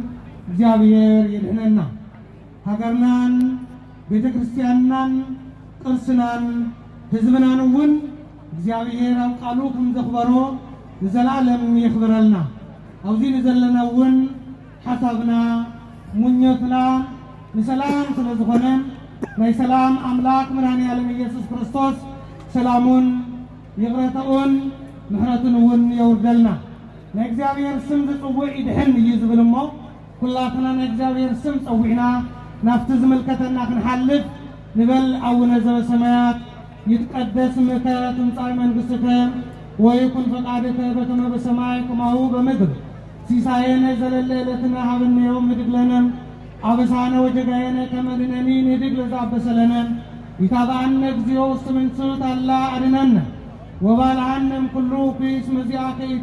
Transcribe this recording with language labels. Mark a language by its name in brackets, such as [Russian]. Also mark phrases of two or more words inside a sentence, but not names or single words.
[Tigrinya] እግዚአብሔር ይድህነና ሃገርናን ቤተክርስቲያንናን ቅርስናን ህዝብናን እውን እግዚአብሔር ኣብ ቃሉ ከም ዘኽበሮ ንዘላለም ይኽብረልና ኣብዚ ንዘለና እውን ሓሳብና ሙኞትና ንሰላም ስለ ዝኾነ ናይ ሰላም ኣምላክ መድኃኔዓለም ኢየሱስ ክርስቶስ ሰላሙን ይቕረተኡን ምሕረቱን እውን የውርደልና ናይ እግዚአብሔር ስም ዝጽውዕ ይድሕን እዩ ዝብል እሞ ኩላትና ናይ እግዚአብሔር ስም ጸዊዕና ናፍቲ ዝምልከተና ክንሓልፍ ንበል [Geez] ኣቡነ ዘበሰማያት ይትቀደስ ስምከ ትምጻእ መንግሥትከ ወይኩን ፈቃድከ በከመ በሰማይ ከማሁ በምድር ሲሳየነ ዘለለ ዕለትነ ሀበነ ዮም ንህድግ ለነ አበሳነ ወጀጋየነ ከመ ንሕነኒ ንህድግ ለዘአበሰለነ ኢታብአነ እግዚኦ ውስተ መንሱት አላ አድኅነነ ወባልሐነ እምኩሉ ኩይስ መዚአከ ይእቲ